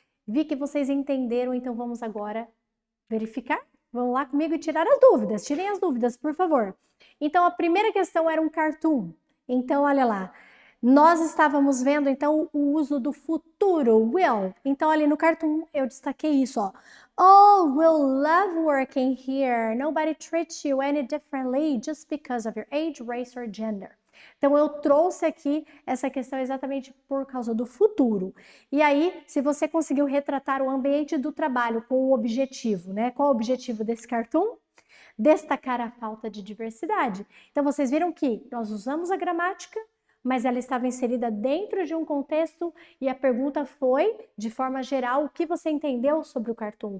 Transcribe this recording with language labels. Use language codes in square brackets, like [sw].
[pt] Vi que vocês entenderam, então vamos agora verificar. Vamos lá comigo e tirar as dúvidas. Tirem as dúvidas, por favor. Então a primeira questão era um cartoon. Então olha lá. Nós estávamos vendo, então, o uso do futuro, will. Então, ali no cartoon, eu destaquei isso, ó. [en] Oh, we'll love working here. Nobody treats you any differently just because of your age, race or gender. [pt] Então, eu trouxe aqui essa questão exatamente por causa do futuro. E aí, se você conseguiu retratar o ambiente do trabalho com o objetivo, né? Qual o objetivo desse cartoon? Destacar a falta de diversidade. Então, vocês viram que nós usamos a gramática, mas ela estava inserida dentro de um contexto e a pergunta foi, de forma geral, o que você entendeu sobre o cartoon?